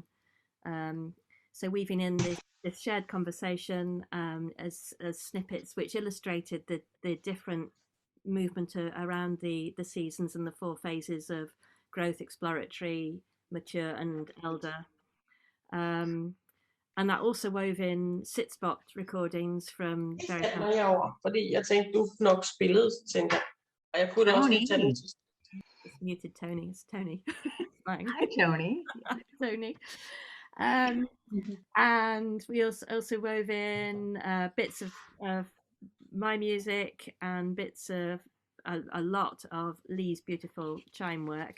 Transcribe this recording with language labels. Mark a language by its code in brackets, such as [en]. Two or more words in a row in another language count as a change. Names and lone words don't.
[en] So weaving in this shared conversation as snippets which illustrated the different movement around the seasons and the four phases of growth, exploratory, mature, and elder. And that also wove in sit-spot recordings from various... [da] Fordi jeg tænkte, du nok spillede, så tænkte jeg, og jeg kunne også lige tage den til. [en] It's muted Tony. It's Tony. Hi, Tony. Tony. And we also wove in bits of my music and bits of a lot of Lee's beautiful chime work.